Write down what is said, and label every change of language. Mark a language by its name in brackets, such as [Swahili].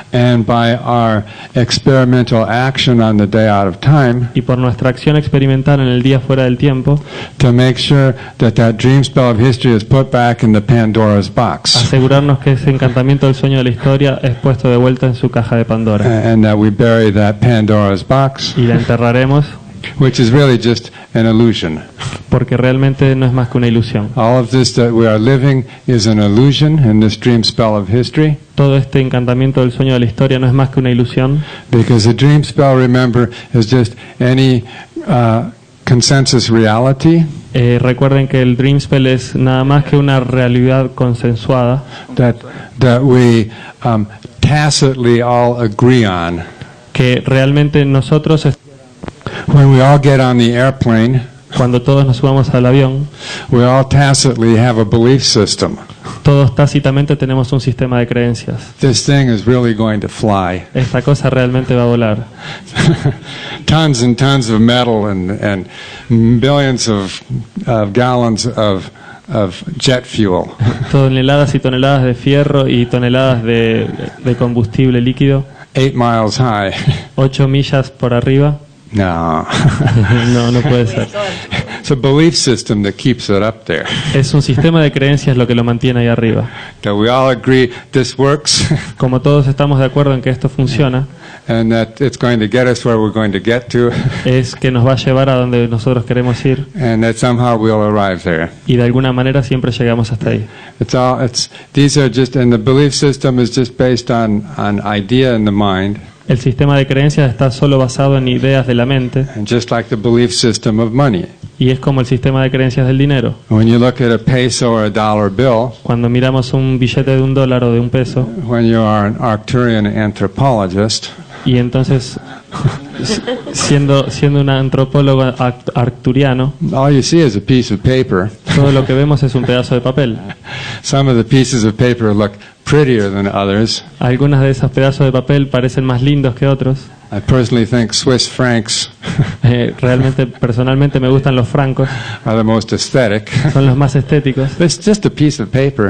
[English] and by our experimental action on the day out of time, [Spanish] y por nuestra acción experimental en el día fuera del tiempo, [English] to make sure that dream spell of history is put back in the Pandora's box, [Spanish] asegurarnos que ese encantamiento del sueño de la historia es puesto de vuelta en su caja de Pandora [English] and that we bury that Pandora's box, [Spanish] y la enterraremos, [English] which is really just an illusion. [Spanish] porque realmente no es más que una ilusión. [English] All of this that we are living is an illusion in this dream spell of history, [Spanish] Todo este encantamiento del sueño de la historia no es más que una ilusión, [English] because the dream spell, remember, is just any consensus reality [Spanish] recuerden que el Dream Spell es nada más que una realidad consensuada [English] that we tacitly all agree on. [Spanish] que realmente nosotros, [English] When we all get on the airplane, [Spanish] cuando todos nos subamos al avión, [English] we all tacitly have a belief system. [Spanish] todos tácitamente tenemos un sistema de creencias. [English] This thing is really going to fly. [Spanish] Esta cosa realmente va a volar. [English] Tons and tons of metal and billions of gallons of jet fuel. [Spanish] Toneladas y toneladas de fierro y toneladas de combustible líquido, [English] 8 miles high. [Spanish] 8 millas por arriba. [English] No. [Spanish] No puede ser. [English] It's a belief system that keeps it up there. [Spanish] Es un sistema de creencias lo que lo mantiene ahí arriba. [English] That we all agree this works [Spanish] Como todos estamos de acuerdo en que esto funciona, [English] and that it's going to get us where we're going to get to [Spanish] es que nos va a llevar a donde nosotros queremos ir [English] and that somehow we'll arrive there. [Spanish] y de alguna manera siempre llegamos hasta ahí. [English] These are just, and the belief system is just based on idea in the mind, [Spanish] El sistema de creencias está solo basado en ideas de la mente [English] and just like the belief system of money. [Spanish] y es como el sistema de creencias del dinero. [English] When you look at a peso or a dollar bill, [Spanish] Cuando miramos un billete de $1 o de $1, [English] when you are an Arcturian anthropologist, [Spanish] y entonces siendo un antropólogo arcturiano, [English] all you see is a piece of paper. [Spanish] todo lo que vemos es un pedazo de papel. [English] Some of the pieces of paper look prettier than others. [Spanish] Algunas de esos pedazos de papel parecen más lindos que otros. [English] I personally think Swiss francs [Spanish] Realmente, personalmente me gustan los francos, [English] are the most aesthetic. [Spanish] son los más estéticos, [English] But it's just a piece of paper.